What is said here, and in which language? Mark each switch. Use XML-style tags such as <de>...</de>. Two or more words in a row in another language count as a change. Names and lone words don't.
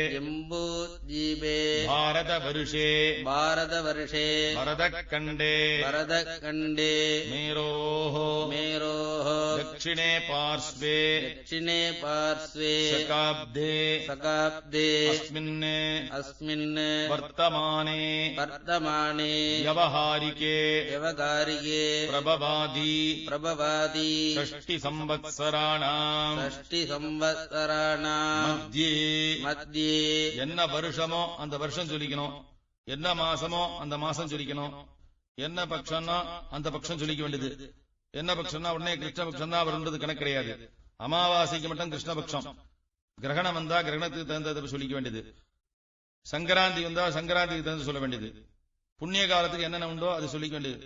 <sa>भारतवर्षे भरतखण्डे मेरोः दक्षिणे पार्श्वे शकाब्दे अस्मिन् वर्तमाने व्यवहारिके प्रभवादि षष्टि संवत्सराणाम्</sa> <ta>மத்தியே என்ன வருஷமோ அந்த வருஷம் சொல்லிக்கணும், என்ன மாசமோ அந்த மாசம் சொல்லிக்கணும், என்ன பட்சம்னா அந்த பட்சம் சொல்லிக்க வேண்டியது. என்ன பட்சம்னா உடனே கிருஷ்ணபக்ஷம் தான் வருன்றது கணக்கு கிடையாது. அமாவாசைக்கு மட்டும் கிருஷ்ணபக்ஷம், கிரகணம் வந்தா கிரகணத்துக்கு தகுந்தது சொல்லிக்க வேண்டியது, சங்கராந்தி வந்தா சங்கராந்திக்கு தகுந்த சொல்ல வேண்டியது, புண்ணிய காலத்துக்கு என்னென்ன உண்டோ அது சொல்லிக்க வேண்டியது.</ta>